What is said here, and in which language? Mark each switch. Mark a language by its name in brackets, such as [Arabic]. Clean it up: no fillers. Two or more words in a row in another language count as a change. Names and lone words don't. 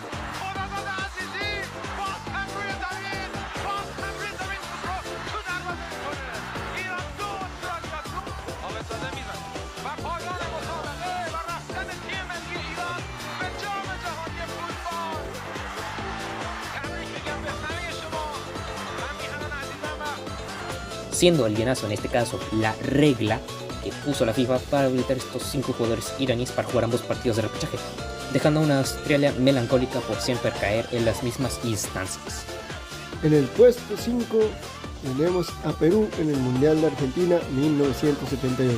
[Persian] خداداد عزیزی باز هم روی زمین تو دروازه میکنه. ایران 2 استرالیا 2. آمدزاده میزن و پایان مسابقه و رفتن تیم ملی ایران به جام جهانی فوتبال. تبریک میگم به همه شما. من میهنان عزیزم [Spanish] Siendo el guionazo en este caso la regla que puso la FIFA para habilitar estos 5 jugadores iraníes para jugar ambos partidos de repechaje, dejando a una Australia melancólica por siempre caer en las mismas instancias. En el puesto 5 tenemos a Perú en el Mundial de Argentina 1978.